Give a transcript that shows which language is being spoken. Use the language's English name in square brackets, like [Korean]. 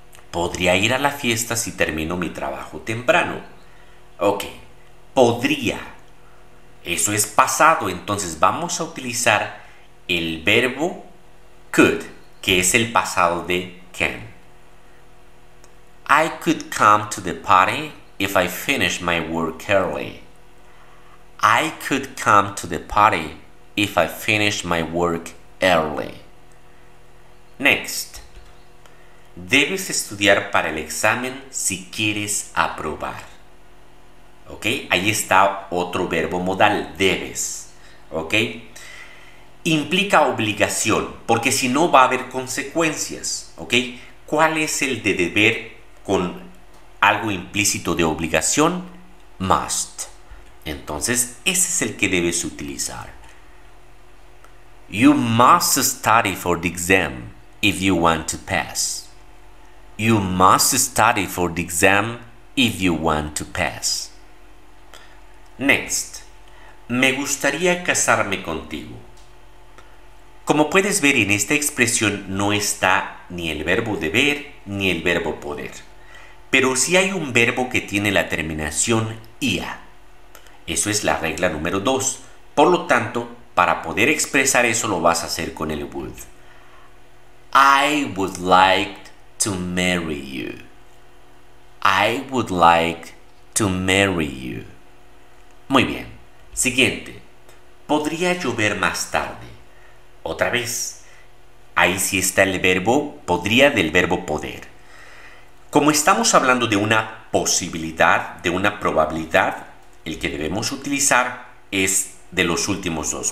[Spanish] Podría ir a la fiesta si termino mi trabajo temprano. Ok. Podría. Eso es pasado, entonces vamos a utilizar el verbo could, que es el pasado de can. [English] I could come to the party if I finish my work early. I could come to the party if I finish my work early. Next. [Spanish] Debes estudiar para el examen si quieres aprobar. ¿Ok? Ahí está otro verbo modal, debes. ¿Ok? Implica obligación, porque si no va a haber consecuencias. ¿Ok? ¿Cuál es el de deber con algo implícito de obligación? Must. Entonces, ese es el que debes utilizar. [English] You must study for the exam if you want to pass. You must study for the exam if you want to pass. Next. [Spanish] Me gustaría casarme contigo. Como puedes ver, en esta expresión no está ni el verbo deber ni el verbo poder. Pero sí hay un verbo que tiene la terminación ia. Eso es la regla número 2. Por lo tanto, para poder expresar eso lo vas a hacer con el would. [English] I would like to marry you. I would like to marry you. [Spanish] Muy bien. Siguiente. Podría llover más tarde. Otra vez. Ahí sí está el verbo podría del verbo poder. Como estamos hablando de una posibilidad, de una probabilidad, el que debemos utilizar es de los últimos dos.